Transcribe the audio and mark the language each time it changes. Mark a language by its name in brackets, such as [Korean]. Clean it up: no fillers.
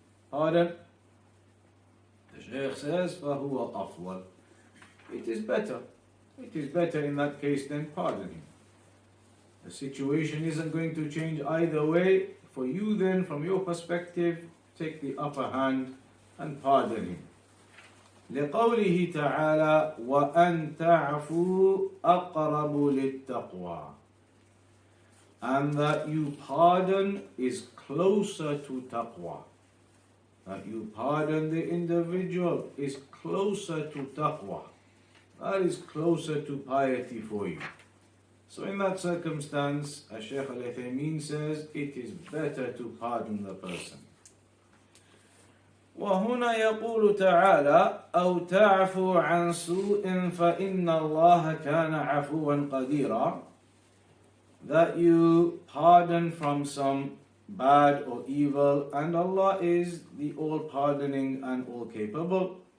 [English] Pardon. The Shaykh says, [Arabic] فَهُوَ أَفْضَلُ. [English] It is better. It is better in that case than pardoning. The situation isn't going to change either way. For you then, from your perspective, take the upper hand and pardon him. [Arabic] لقوله تعالى وأن تعفوا أقرب للتقوى. [English] And that you pardon is closer to taqwa. That you pardon the individual is closer to taqwa. That is closer to piety for you. So in that circumstance, as Shaykh Al-33 says, it is better to pardon the person. [Arabic] وهنا يقول تعالى أو تعفو عن سوء فإن الله كان عفوا قديرا. [English] That you pardon from some bad or evil, and Allah is the all-pardoning and all-capable.